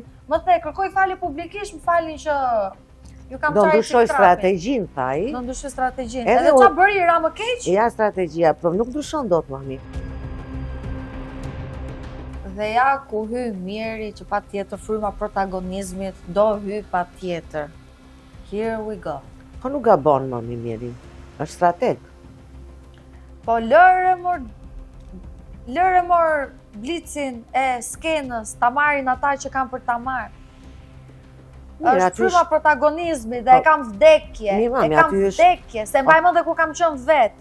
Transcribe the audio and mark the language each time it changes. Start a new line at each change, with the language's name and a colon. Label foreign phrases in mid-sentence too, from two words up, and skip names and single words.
Albanian: Më the, kërkoi falje publikisht, më falin që ju kam do çarë ndryshoj strategjinë, tha ai. Do ndryshoj strategjinë. Edhe Edhe ç'a bëri ra më keq? Ja strategjia, po nuk ndryshon dot mami. Dhe ja ku hy Mjeri që pa tjetër fryma protagonizmit, do hy pa tjetër.
English: Here we go.
Albanian: Po nuk gabon mami Mjeri, është strateg. Po lëre mor blicin e skenës, ta marrin ata që kanë për ta marrë. Është fryma protagonizmi dhe e kam vdekje, se mbaj mend dhe ku kam qenë vet.